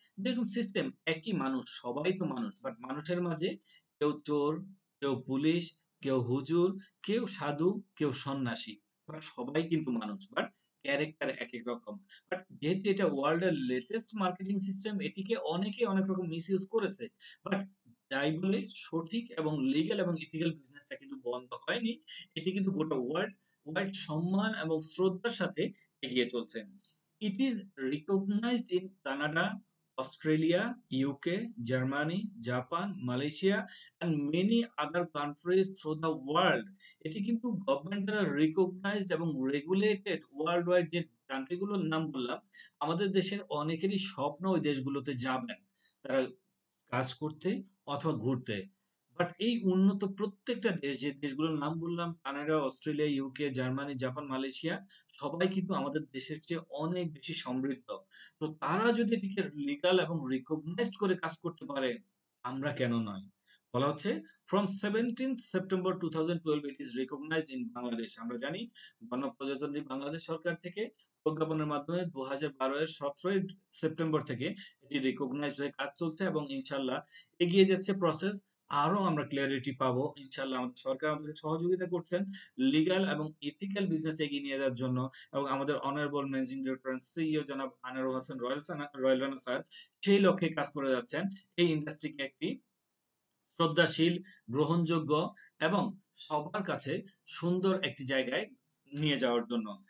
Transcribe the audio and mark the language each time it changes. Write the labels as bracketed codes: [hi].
[bn] দেখুন, সিস্টেম একই, মানুষ, সবাই তো মানুষ, বাট মানুষের মাঝে কেউ চোর, কেউ পুলিশ, কেউ হুজুর, কেউ সাধু, কেউ সন্ন্যাসী, বাট সবাই কিন্তু মানুষ, বাট ক্যারেক্টার এক এক রকম। বাট যেহেতু এটা ওয়ার্ল্ড এর লেটেস্ট মার্কেটিং সিস্টেম, এটিকে অনেকে অনেক রকম মিসইউজ করেছে। বাট তাই বলে সঠিক এবং লিগ্যাল এবং ইথিক্যাল বিজনেসটা কিন্তু বন্ধ হয়নি, এটি কিন্তু গোটা ওয়ার্ল্ড ওয়াইড সম্মান এবং শ্রদ্ধার সাথে এগিয়ে চলছে। [en] It is recognized in Canada, Australia, UK, Germany, Japan, Malaysia and many other countries through the world. [bn] এটি কিন্তু গভর্নমেন্ট দ্বারা রিকগনাইজড এবং রেগুলেটেড ওয়ার্ল্ড ওয়াইড। যে কান্ট্রি গুলোর নাম বললাম, আমাদের দেশের অনেকেরই স্বপ্ন ওই দেশগুলোতে যাবেন তারা কাজ করতে অথবা ঘুরতে। বাট এই উন্নত প্রত্যেকটা দেশ, যে দেশগুলোর নাম বললাম, Canada, Australia, UK, Germany, Japan, Malaysia, সবাই কিন্তু আমাদের দেশের চেয়ে অনেক বেশি সমৃদ্ধ। তো তারা যদি এটিকে লিগাল এবং রিকগনাইজড করে কাজ করতে পারে, আমরা কেন নয়। বলা হচ্ছে [en] from 17th September 2012 it is recognized in Bangladesh. [bn] আমরা জানি গণপ্রজাতন্ত্রী বাংলাদেশ সরকার থেকে প্রজ্ঞাপনের মাধ্যমে 2012 এর 17ই সেপ্টেম্বর থেকে এটি রিকগনাইজড হয়ে কাজ চলছে, এবং ইনশাআল্লাহ এগিয়ে যাচ্ছে প্রসেস। আরো আমরা ক্লিয়ারিটি পাবো ইনশাআল্লাহ। আমাদের সরকার আমাদের সহযোগিতা করছেন লিগ্যাল এবং ইথিক্যাল বিজনেস এগিয়ে নিয়ে যাওয়ার জন্য, এবং আমাদের honourable managing director and CEO জনাব আনোয়ার হোসেন রয়েল রানা স্যার সেই লক্ষ্যে কাজ করে যাচ্ছেন এই ইন্ডাস্ট্রিকে একটি শ্রদ্ধাশীল, গ্রহণযোগ্য এবং সবার কাছে সুন্দর একটি জায়গায় নিয়ে যাওয়ার জন্য।